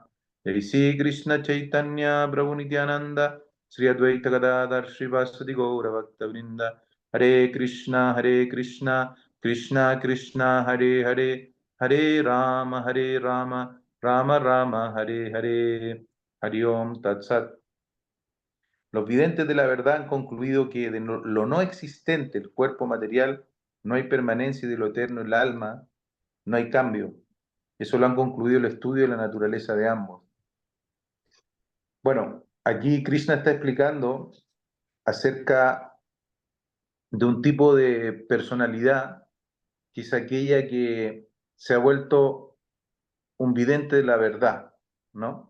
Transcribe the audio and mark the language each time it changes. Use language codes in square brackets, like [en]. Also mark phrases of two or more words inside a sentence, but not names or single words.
[sa] जय श्री कृष्ण चैतन्य प्रभु नित्यानन्द श्री अद्वैत गदाधर श्रीवासादि गौर भक्त वृन्द हरे कृष्ण कृष्ण कृष्ण हरे हरे हरे राम राम राम हरे हरे हरि ॐ तत् सत्. [es] Los videntes de la verdad han concluido que de lo no existente, el cuerpo material, no hay permanencia y de lo eterno, el alma, no hay cambio. Eso lo han concluido el estudio de la naturaleza de ambos. Bueno, aquí Krishna está explicando acerca de un tipo de personalidad que es aquella que se ha vuelto un vidente de la verdad, ¿no?